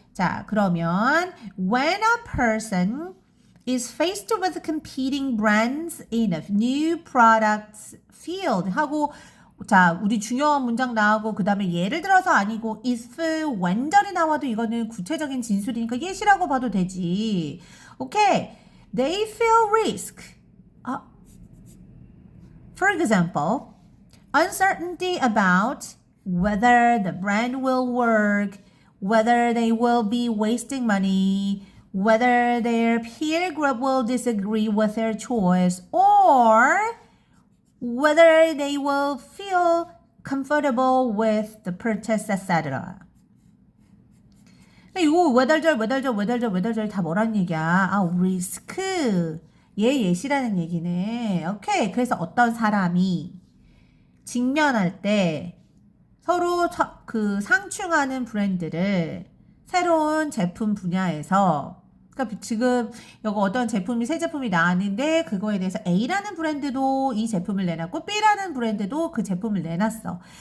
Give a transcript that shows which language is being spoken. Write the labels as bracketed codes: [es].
[ko] 자, 그러면 [en] when a person is faced with competing brands in a new products field [ko] 하고 자, 우리 중요한 문장 나오고 그 다음에 예를 들어서 아니고 if, when절이 나와도 이거는 구체적인 진술이니까 예시라고 봐도 되지. 오케이. [en] They feel risk. For example, uncertainty about whether the brand will work, whether they will be wasting money, whether their peer group will disagree with their choice, or whether they will feel comfortable with the purchase, etc. [ko] 이거 외달절 다 뭐란 얘기야? 아, 리스크. 예시라는 얘기네. 오케이. 그래서 어떤 사람이 직면할 때 서로 그 상충하는 브랜드를 새로운 제품 분야에서 그러니까 지금 여기 어떤 제품이 새 제품이 나왔는데 그거에 대해서 A라는 브랜드도 이 제품을 내놨고 B라는 브랜드도 그 제품을 내놨어.